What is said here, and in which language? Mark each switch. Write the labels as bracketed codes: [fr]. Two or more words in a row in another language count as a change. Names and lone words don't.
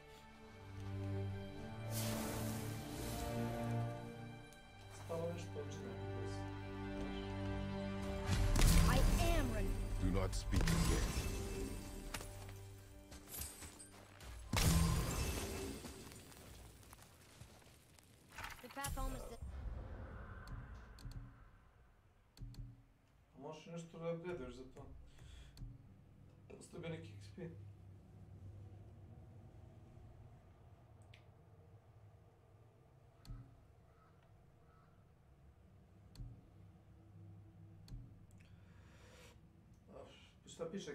[en] I am ready. Do not speak again. The path home is [sr] Možeš nešto da upgradeš za to. Ostaje neki XP. Šta piše?